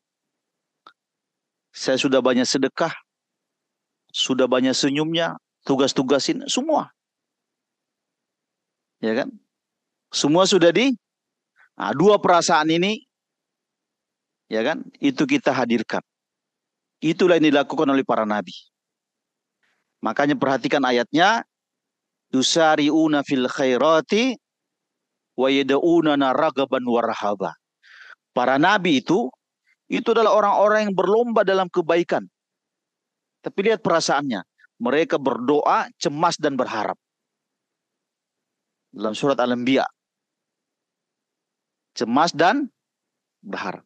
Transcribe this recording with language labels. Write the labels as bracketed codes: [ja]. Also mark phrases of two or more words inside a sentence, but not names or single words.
[id] Saya sudah banyak sedekah, sudah banyak senyumnya, tugas-tugasin semua. Ya kan? Semua sudah dua perasaan ini, ya kan? Itu kita hadirkan. Itulah yang dilakukan oleh para nabi. Makanya perhatikan ayatnya, [ar] يسارعون في الخيرات ويدعوننا رغبا ورهبا. [id] Para nabi itu adalah orang-orang yang berlomba dalam kebaikan. Tapi lihat perasaannya. Mereka berdoa, cemas dan berharap. Dalam surat Al-Anbiya. Cemas dan berharap.